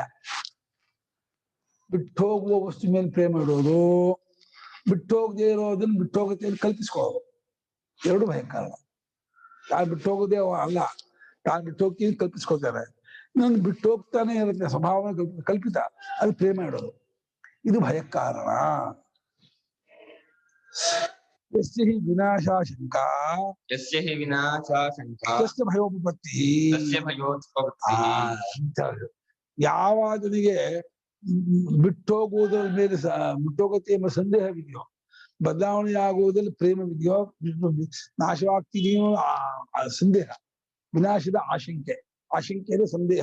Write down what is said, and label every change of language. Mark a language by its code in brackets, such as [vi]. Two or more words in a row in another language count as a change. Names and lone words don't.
[kn] ಬಿಟ್ಟು ಹೋಗುವ ವಸ್ತು ಮೇಲೆ ಪ್ರೇಮ ಇಡೋದು, ಬಿಟ್ಟು ಹೋಗದೆ ಇರೋದನ್ನ ಬಿಟ್ಟು ಹೋಗುತ್ತೆ ಅಂತ ಕಲ್ಪಿಸ್ಕೊಳ್ಳೋದು, ಎರಡು ಭಯ ಕಾರಣ. ತಾನು ಬಿಟ್ಟು ಹೋಗೋದೇ ಅಲ್ಲ, ತಾನು ಬಿಟ್ಟು ಹೋಗ್ತೀನಿ ಕಲ್ಪಿಸ್ಕೊಳ್ತಾರೆ. ನನ್ ಬಿಟ್ಟು ಹೋಗ್ತಾನೆ ಇರುತ್ತೆ, ಸ್ವಭಾವ ಕಲ್ಪಿತ, ಅದು ಪ್ರೇಮ ಇಡೋದು, ಇದು ಭಯ ಕಾರಣ. [sa] ಯಸ್ಯ ಹಿ ವಿನಾಶಾಶಂಕಾ, ಯಸ್ಯ ಹಿ ವಿನಾಶಾಶಂಕಾ, ಯಸ್ಯ ಭಯೋಪಪತ್ತಿ, ತಸ್ಯ ಭಯೋತ್ಪತ್ತಿ. [kn] ಯಾವಾದನಿಗೆ ಬಿಟ್ಟೋಗುವುದರ ಮೇಲೆ ಬಿಟ್ಟೋಗತ್ತೆ ಎಂಬ ಸಂದೇಹವಿದೆಯೋ, ಬದಲಾವಣೆ ಆಗುವುದಲ್ಲಿ ಪ್ರೇಮವಿದೆಯೋ, ನಾಶವಾಗ್ತಿದೆಯೋ ಸಂದೇಹ, ವಿನಾಶದ ಆಶಂಕೆ, ಆಶಂಕೆಯೇ ಸಂದೇಹ.